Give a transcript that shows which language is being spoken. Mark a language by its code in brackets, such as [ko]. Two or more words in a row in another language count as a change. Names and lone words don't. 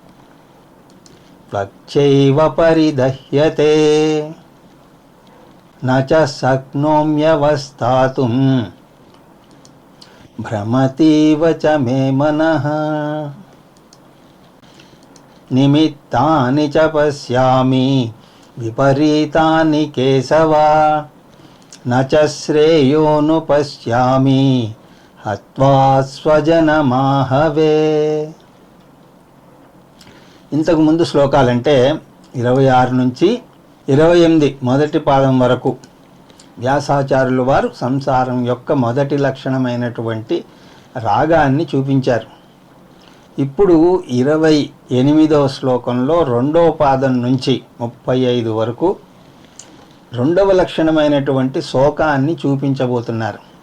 [sa] प्लक्षैव परिदह्यते न च शक्नोम्यवस्थातुं भ्रमतीव च मे मनः निमित्तानि च पश्यामि विपरीतानि केशव न च श्रेयोनुपश्यामि हत्वा स्वजनमाहवे. [te] ఇంతకు ముందు శ్లోకాలంటే 26 నుంచి 28 మొదటి పాదం వరకు వ్యాసాచార్యుల వారు సంసారం యొక్క మొదటి లక్షణమైనటువంటి రాగాన్ని చూపించారు. ఇప్పుడు 28వ శ్లోకంలో 2వ పాదం నుంచి 35 వరకు 2వ లక్షణమైనటువంటి శోకాన్ని చూపించబోతున్నారు.